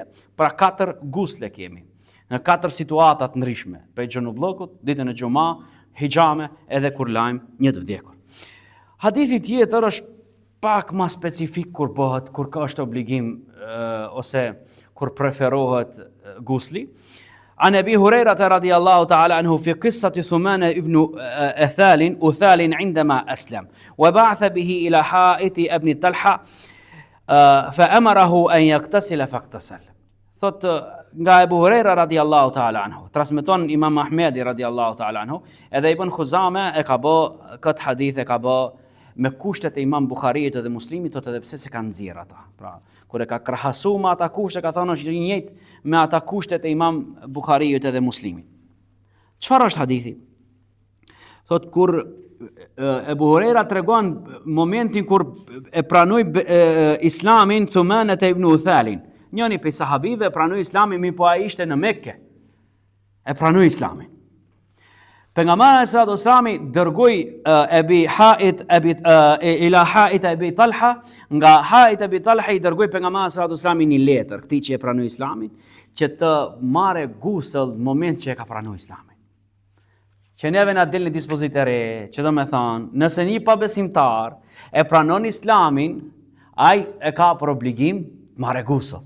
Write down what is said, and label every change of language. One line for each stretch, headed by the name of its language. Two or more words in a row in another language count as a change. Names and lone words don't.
Albanian: Pra 4 gusle kemi. Në 4 situata të ndryshme, prej xhunoblokut, ditën e xhuma, hijame edhe kur lajm një të vdekur. Hadithi tjetër është pak më specifik kur ka është obligim ose kur preferohet gusli.
Arabic: عن أبي هريرة رضي الله تعالى عنه في قصة ثمان بن أثال عندما أسلم وبعث به إلى حائط ابن طلحة فأمره أن يغتسل فاغتسل.
Albanian: Thot nga Abu Huraira
Arabic: رضي الله تعالى عنه,
Albanian: transmeton Imam Ahmedi
Arabic: رضي الله تعالى عنه,
Albanian: edhe Ibn Khuzame e ka bë këtë hadith e ka bë me kushtet e Imam Buhariut dhe Muslimit, thotë edhe pse se kanë nxjerr ata. Pra, kur e ka krahasuar me ata kushte, ka thënë është i njëjtë me ata kushtet e Imam Buhariut dhe Muslimit. Çfarë është hadithi? Thotë kur Ebu Hurajra tregon momentin kur e pranoi Islamin Thumanet ibn Uthalin. Njëri prej sahabive pranoi Islamin, mi po ai ishte në Mekke. E pranoi Islamin. Pejgamberi
Arabic: صلى الله عليه وسلم
Albanian: dërgoi ila Hait Abi Talha, nga Hait Abi Talha i dërgoi pejgamberi
Arabic: صلى الله عليه وسلم
Albanian: një letër, këtij që e pranoi Islamin, që të marrë gusëll në moment që e ka pranuar Islamin. Që neve na del në dispozitë re, që do me thonë, nëse një pabesimtar e pranon Islamin, ai e ka për obligim të marrë gusëll.